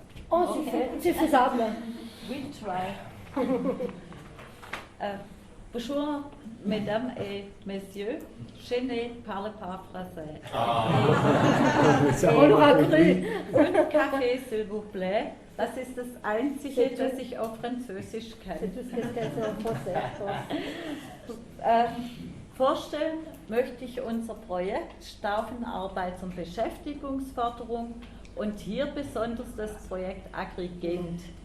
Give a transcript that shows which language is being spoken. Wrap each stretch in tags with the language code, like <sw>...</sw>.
<fr>Oh, c'est faisable.</fr> <en>We try.</en> <fr>Bonjour, mesdames et messieurs. Je ne parle pas français. On l'aura cru. Un Kaffee, s'il vous plaît.</fr> <de>Das ist das Einzige, das ich auf Französisch kann.</de> <fr>C'est tout ce qu'elle sait en français.</fr> <de>Vorstellen möchte ich unser Projekt Stauffenarbeit und Beschäftigungsförderung und hier besonders das Projekt Agrigent.</de>